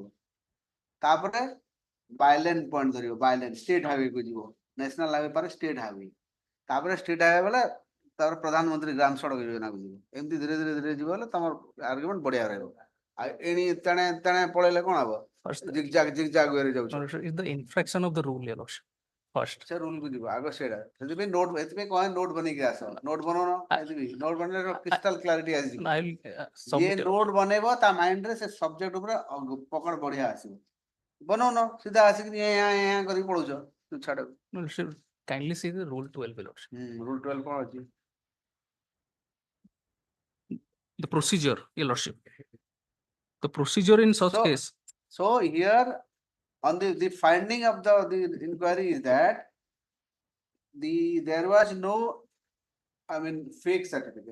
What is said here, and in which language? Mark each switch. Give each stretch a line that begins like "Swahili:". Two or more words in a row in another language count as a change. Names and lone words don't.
Odia: ତାପରେ
English: bylane point
Odia: ଧରିବ,
English: bylane state highway
Odia: କୁ ଯିବ,
English: national highway
Odia: ପରେ
English: state highway,
Odia: ତାପରେ
English: state highway
Odia: ବୋଲେ ତାପରେ ପ୍ରଧାନମନ୍ତ୍ରୀ ଗ୍ରାମ ସଡ଼କ ଯୋଜନାକୁ ଯିବ। ଏମିତି ଧୀରେ ଧୀରେ ଧୀରେ ଯିବ ହେଲେ ତମର ଆର୍ଗୁମେଣ୍ଟ ବଢିଆ ରହିବ। ଆଉ ଏଣି ତେଣେ ତେଣେ ପଳେଇଲେ କଣ ହବ?
English: zigzag wayରେ
Odia: ଯାଉଛ।
English: is the infraction of the rule, Your Lordship. First.
Odia: ସେ ରୁଲ କୁ ଯିବ ଆଗ ସେଇଟା। ସେଥିପାଇଁ ନୋଟ, ଏଥିପାଇଁ କହ ନୋଟ ବନେଇକି ଆସ। ନୋଟ ବନଉନ, ନୋଟ ବନେଇଲେ
English: crystal clarity
Odia: ଆସିଯିବ। ଯିଏ ନୋଟ ବନେଇବ ତା ମାଇଣ୍ଡରେ ସେ ସବଜେକ୍ଟ ଉପରେ
Hindi: पकड़ बढ़िया
Odia: ଆସିବ। ବନଉନ, ସିଧା ଆସିକି କରିକି ପଳଉଛ ଛାଡ।
English: Kindly see the Rule 12, Your Lordship.
Odia: ରୁଲ 12 କଣ ଅଛି?
English: The procedure, Your Lordship. The procedure in such case. So here on the finding of the inquiry is that there was no, I mean, fake certificate.